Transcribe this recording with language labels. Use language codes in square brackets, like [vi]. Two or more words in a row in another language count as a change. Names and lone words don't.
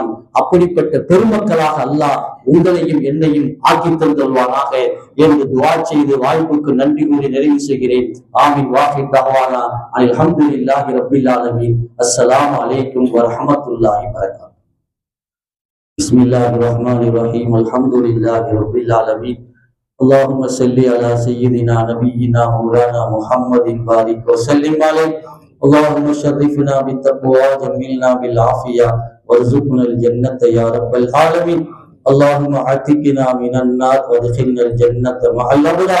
[ta] அப்படிப்பட்ட பெருமக்களாக அல்லாஹ் உங்களையும் என்னையும் ஆக்கி தந்துள்வானாக என்று துஆ செய்து வாய்ப்புக்கு நன்றி கூறி நிறைவு செய்கிறேன். ஆமீன். [ar] وآخر دعوانا الحمد لله رب العالمين. السلام عليكم ورحمة الله وبركاته. بسم الله الرحمن الرحيم. الحمد لله رب العالمين. اللهم صل على سيدنا نبينا مولانا محمد بارك وسلم عليه. اللهم شرفنا بالتقوى وجملنا بالعافية وارزقنا الجنة يا رب العالمين. اللهم اعتقنا من النار وادخلنا الجنة مع الأبرار.